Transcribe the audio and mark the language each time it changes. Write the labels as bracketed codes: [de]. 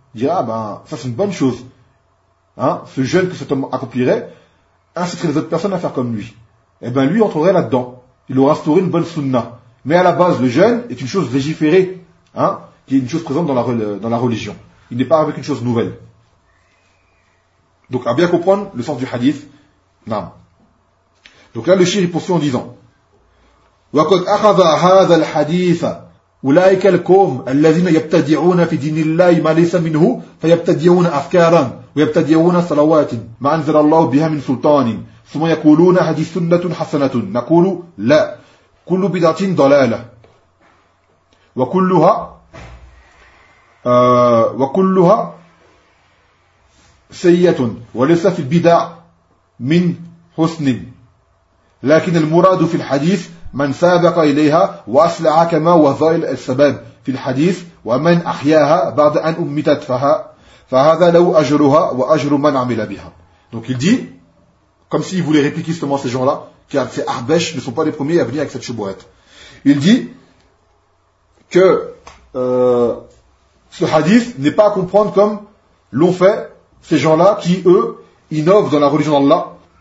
[fr] Ils diraient, ah ben ça c'est une bonne chose. Hein, ce jeûne que cet homme accomplirait inciterait les autres personnes à faire comme lui. Et bien lui entrerait là-dedans. Il aura instauré une bonne sunna. Mais à la base le jeûne est une chose légiférée, hein, qui est une chose présente dans la religion. Il n'est pas avec une chose nouvelle. Donc, à bien comprendre le sens du hadith, naam. Donc là, le shir poursuit en disant, [ar] وَقَدْ أَخَذَ هَذَا الْحَدِيثَ أُولَٰئِكَ الْقَوْمَ الَّذِينَ يَبْتَدِعُونَ فِي دِينِ اللَّهِ مَا لَيْسَ مِنْهُ فَيَبْتَدِعُونَ أَفْكَارًا وَيَبْتَدِعُونَ صَلَوَاتٍ مَا أَنزَلَ اللَّهُ بِهَا مِنْ سُلْطَانٍ ثُمَّ يَقُولُونَ هَذِهِ سُنَّةٌ حَسَنَةٌ نَقُولُ لَا كُلُّ بِدْعَةٍ ضَلَالَةٌ وَكُلُّهَا سيئة وليس في البدع من حسن لكن المراد في الحديث من سابق إليها وأسلع كما وظائل السباب في الحديث ومن أحياها بعد أن أمتت فهذا لو أجرها وأجر من عمل بها. [fr] Donc il dit, comme s'il voulait répliquer justement ces gens-là, car ces Ahbèches ne sont pas les premiers à venir avec cette chebouette. Il dit que ce hadith n'est pas à comprendre comme l'ont fait ces gens-là qui, eux, innovent dans la religion d'Allah.